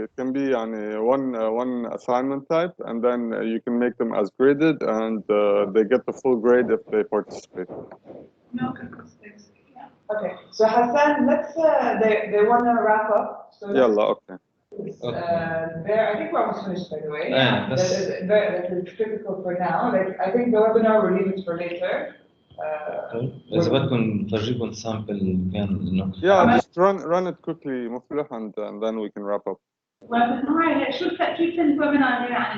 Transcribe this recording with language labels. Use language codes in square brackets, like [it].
[en] It can be one assignment type, and then you can make them as graded, and they get the full grade if they participate. No, Okay. So Hassan, let's. They want to wrap up. So okay. I think we're almost finished, by the way. That is critical for now. Like I think the webinar we'll leave it for later. [ar] إذا بدكم نفرجيكم سامبل كان إنه. [en] Yeah, just run it quickly Muflih and then we can wrap up. [ar] ويبنار شو كيف الويبنار غير عن